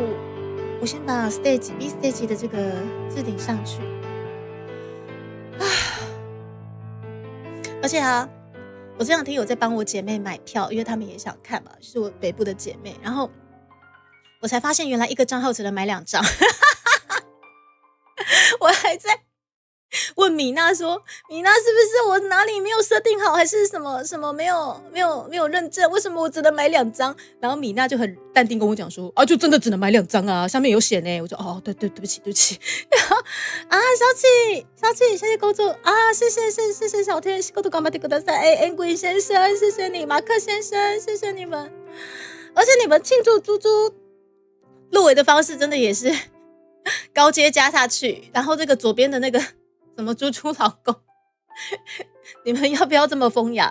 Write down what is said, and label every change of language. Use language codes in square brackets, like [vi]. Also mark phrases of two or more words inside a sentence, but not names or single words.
[zh] 我先把 B stage 的这个置顶上去而且我这两天有在帮我姐妹买票，因为她们也想看嘛，就是我北部的姐妹，然后我才发现原来一个账号只能买2张我还在问米娜说，米娜是不是我哪里没有设定好，还是什么没有认证？为什么我只能买2张？然后米娜就很淡定跟我讲说，就真的只能买2张啊，上面有写呢。我说对不起。然后小七，谢谢工作谢谢小天， [ja] 仕事頑張ってください。 [zh] 恩贵先生，谢谢你，马克先生，谢谢你们。而且你们庆祝猪猪入围的方式真的也是高阶加下去，然后这个左边的那个。什么猪猪老公你们要不要这么风雅？